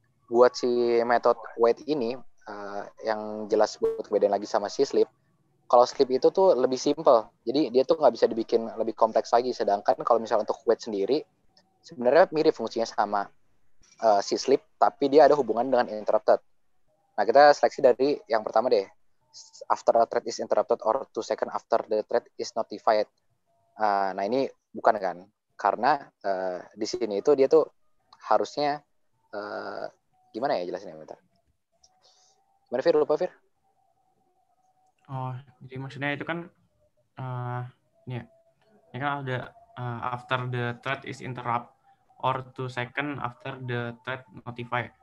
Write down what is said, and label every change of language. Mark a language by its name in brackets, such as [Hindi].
[Indonesian] Buat si metode wait ini yang jelas buat perbedaan lagi sama si sleep. Kalau sleep itu tuh lebih simple, jadi dia tuh nggak bisa dibikin lebih kompleks lagi. Sedangkan kalau misalnya untuk wait sendiri, sebenarnya mirip fungsinya sama si sleep, tapi dia ada hubungan dengan interrupted. Nah, kita seleksi dari yang pertama deh. [English] After a thread is interrupted or 2 seconds after the thread is notified. [Indonesian] Nah, ini bukan kan? Karena di sini itu dia tuh harusnya gimana ya jelasinnya? Bentar. Gimana, Fir? Lupa, Fir? Oh, jadi maksudnya itu kan ini kan ada [English] after the thread is interrupt or 2 seconds after the thread notify.